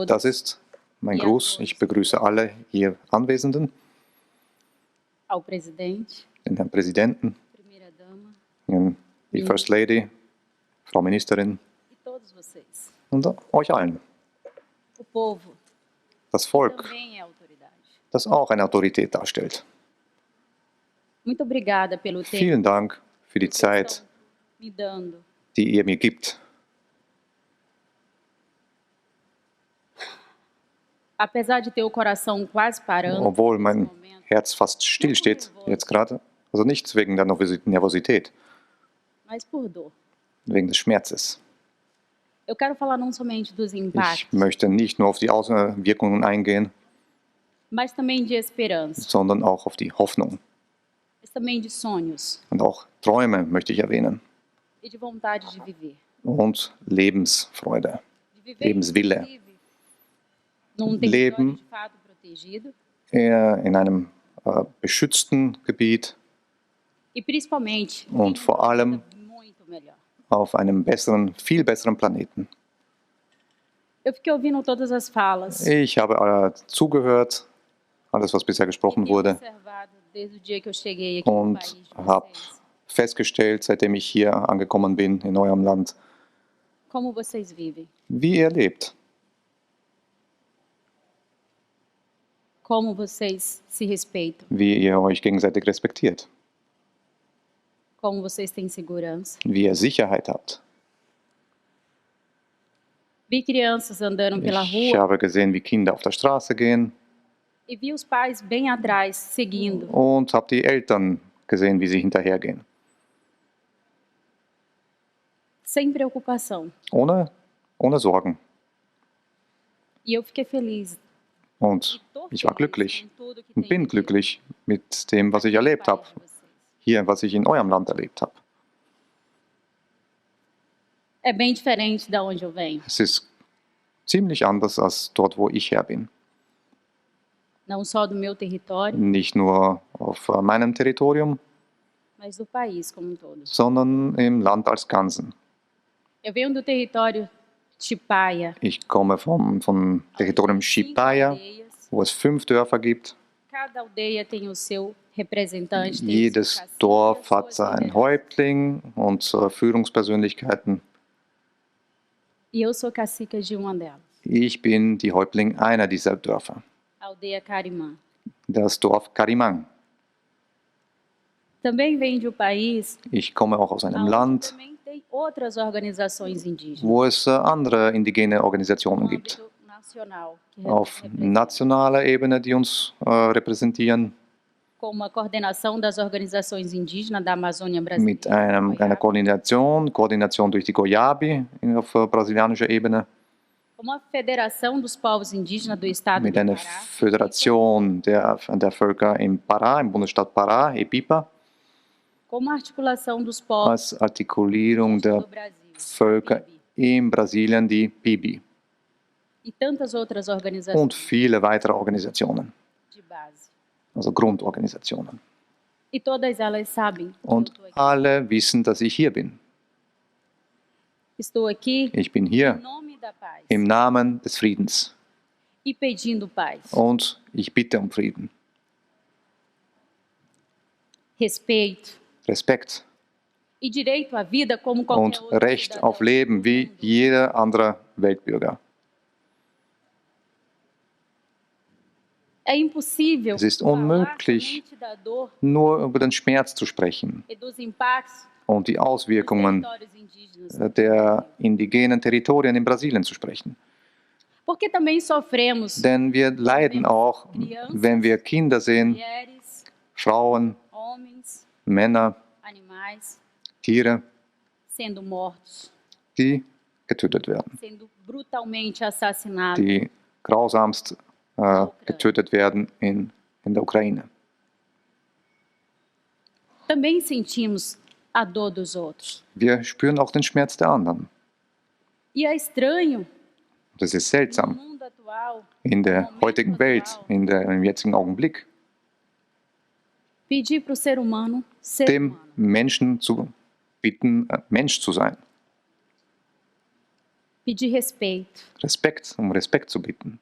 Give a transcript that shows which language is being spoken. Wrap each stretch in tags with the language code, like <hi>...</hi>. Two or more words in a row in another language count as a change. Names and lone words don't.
<de>Das ist mein Gruß. Ich begrüße alle hier Anwesenden,</de> <pt>Ao presidente,</pt> <de>den Herrn Präsidenten,</de> <pt>primeira dama</pt> <de>die</de> <en>First Lady,</en> <de>Frau Ministerin</de> <pt>e todos vocês.</pt> <de>und euch allen.</de> <pt>O povo</pt> <de>Das Volk,</de> <pt>também é autoridade.</pt> <de>das auch eine Autorität darstellt.</de> <pt>Muito obrigada pelo tempo</pt> <de>Vielen Dank für die</de> <pt>que</pt> <de>Zeit,</de> <pt>estão me dando.</pt> <de>die ihr mir gibt.</de> <pt>Apesar de ter o coração quase parando,</pt> <de>Obwohl</de> <pt>nesse</pt> <de>mein</de> <pt>momento,</pt> <de>Herz fast still steht, jetzt gerade, also nicht wegen der Nervosität,</de> <pt>mas por dor.</pt> <de>wegen des Schmerzes.</de> <pt>Eu quero falar não somente dos impactos,</pt> <de>Ich möchte nicht nur auf die Außenwirkungen eingehen,</de> <pt>mas também de esperança,</pt> <de>sondern auch auf die Hoffnung.</de> <pt>mas também de sonhos</pt> <de>Und auch Träume möchte ich erwähnen.</de> <pt>e de vontade de viver.</pt> <de>Und Lebensfreude,</de> <pt>De viver,</pt> <de>Lebenswille.</de> <pt>inclusive, num território</pt> <de>Leben</de> <pt>de fato protegido</pt> <de>eher in einem beschützten Gebiet</de> <pt>e principalmente</pt> <de>und</de> <pt>em</pt> <de>vor</de> <pt>uma</pt> <de>allem</de> <pt>vida muito melhor.</pt> <de>auf einem besseren, viel besseren Planeten.</de> <pt>Eu fiquei ouvindo todas as falas</pt> <de>Ich habe zugehört, alles, was bisher</de> <pt>e</pt> <de>gesprochen</de> <pt>tenho</pt> <de>wurde,</de> <pt>observado desde o dia que eu cheguei aqui no</pt> <de>und</de> <pt>país de</pt> <de>habe</de> <pt>vocês,</pt> <de>festgestellt, seitdem ich hier angekommen bin in eurem Land,</de> <pt>como vocês vivem,</pt> <de>wie ihr lebt,</de> <pt>como vocês se respeitam,</pt> <de>wie ihr euch gegenseitig respektiert,</de> <pt>como vocês têm segurança.</pt> <de>wie ihr Sicherheit habt.</de> <pt>Vi crianças andando pela</pt> <de>Ich</de> <pt>rua</pt> <de>habe gesehen, wie Kinder auf der Straße gehen,</de> <pt>e vi os pais bem atrás, seguindo.</pt> <de>und habe die Eltern gesehen, wie sie hinterhergehen.</de> <pt>Sem preocupação.</pt> <de>Ohne Sorgen.</de> <pt>E eu fiquei feliz.</pt> <de>Und</de> <pt>Tô</pt> <de>ich war</de> <pt>feliz</pt> <de>glücklich</de> <pt>com tudo que</pt> <de>und</de> <pt>tenho</pt> <de>bin glücklich mit dem, was ich</de> <pt>vivido no</pt> <de>erlebt habe,</de> <pt>país de vocês.</pt> <de>hier, was ich in eurem Land erlebt habe.</de> <pt>É bem diferente da onde eu venho.</pt> <de>Es ist ziemlich anders als dort, wo ich her bin.</de> <pt>Não só do meu território,</pt> <de>Nicht nur auf meinem Territorium,</de> <pt>mas do país como um todo.</pt> <de>sondern im Land als Ganzen.</de> <pt>Eu venho do território Chipaya,</pt> <de>Ich komme vom Territorium Shipaya,</de> <pt>aldeias.</pt> <de>wo es 5 Dörfer gibt.</de> <pt>Cada aldeia tem o seu representante, tem o seu</pt> <de>Jedes</de> <pt>cacique,</pt> <de>Dorf</de> <pt>as</pt> <de>hat</de> <pt>suas</pt> <de>einen</de> <pt>lideranças.</pt> <de>Häuptling und Führungspersönlichkeiten.</de> <pt>E eu sou cacica de uma delas.</pt> <de>Ich bin die Häuptling einer dieser Dörfer.</de> <pt>A aldeia Carimã.</pt> <de>das Dorf Carimán.</de> <pt>Também vem de um país</pt> <de>Ich komme auch aus einem</de> <pt>onde</pt> <de>Land,</de> <pt>também tem outras organizações indígenas.</pt> <de>wo es andere indigene Organisationen</de> <pt>No</pt> <de>gibt.</de> <pt>âmbito nacional, que</pt> <de>Auf</de> <pt>representa,</pt> <de>nationaler Ebene, die uns repräsentieren,</de> <pt>como a coordenação das organizações indígenas da Amazônia</pt> <de>mit</de> <pt>brasileira,</pt> <de>einer Koordination durch die Goiabe auf brasilianischer Ebene,</de> <pt>como a Federação dos Povos Indígenas do Estado</pt> <de>mit</de> <pt>do</pt> <de>einer</de> <pt>Pará,</pt> <de>Föderation der Völker im Pará, im Bundesstaat Pará, EPIPA,</de> <pt>como a articulação dos povos</pt> <de>als Artikulierung</de> <pt>do</pt> <de>der</de> <pt>Brasil,</pt> <de>Völker</de> <pt>PIB,</pt> <de>in Brasilien, die PIBI,</de> <pt>e tantas outras</pt> <de>und</de> <pt>organizações</pt> <de>viele weitere Organisationen,</de> <pt>de base.</pt> <de>also Grundorganisationen.</de> <pt>E todas elas sabem que</pt> <de>Und</de> <pt>eu estou aqui.</pt> <de>alle wissen, dass ich hier bin.</de> <pt>Estou aqui</pt> <de>Ich bin</de> <pt>em</pt> <de>hier</de> <pt>nome da paz</pt> <de>im Namen des Friedens</de> <pt>e pedindo paz,</pt> <de>und ich bitte um Frieden,</de> <pt>respeito</pt> <de>Respekt</de> <pt>e direito à vida como qualquer</pt> <de>und</de> <pt>outro</pt> <de>Recht</de> <pt>cidadão</pt> <de>auf Leben</de> <pt>do</pt> <de>wie</de> <pt>mundo.</pt> <de>jeder andere Weltbürger.</de> <pt>É impossível</pt> <de>Es ist</de> <pt>falar</pt> <de>unmöglich,</de> <pt>somente da dor</pt> <de>nur über den Schmerz zu sprechen</de> <pt>e dos impactos</pt> <de>und die</de> <pt>dos</pt> <de>Auswirkungen</de> <pt>territórios indígenas.</pt> <de>der indigenen Territorien in Brasilien zu sprechen.</de> <pt>Porque também sofremos</pt> <de>Denn wir leiden auch, wenn wir Kinder sehen,</de> <pt>mulheres,</pt> <de>Frauen,</de> <pt>homens,</pt> <de>Männer,</de> <pt>animais</pt> <de>Tiere,</de> <pt>sendo mortos,</pt> <de>die getötet werden,</de> <pt>sendo brutalmente assassinados.</pt> <de>die grausamst getötet werden in der Ukraine.</de> <pt>Também sentimos a dor dos outros.</pt> <de>Wir spüren auch den Schmerz der anderen.</de> <pt>E é estranho</pt> <de>Das ist</de> <pt>no</pt> <de>seltsam</de> <pt>mundo atual</pt> <de>in der heutigen Welt, im jetzigen Augenblick,</de> <pt>pedir para o ser humano ser</pt> <de>dem</de> <pt>humano.</pt> <de>Menschen zu bitten, Mensch zu sein.</de> <pt>Pedir respeito,</pt> <de>Um Respekt zu bitten,</de>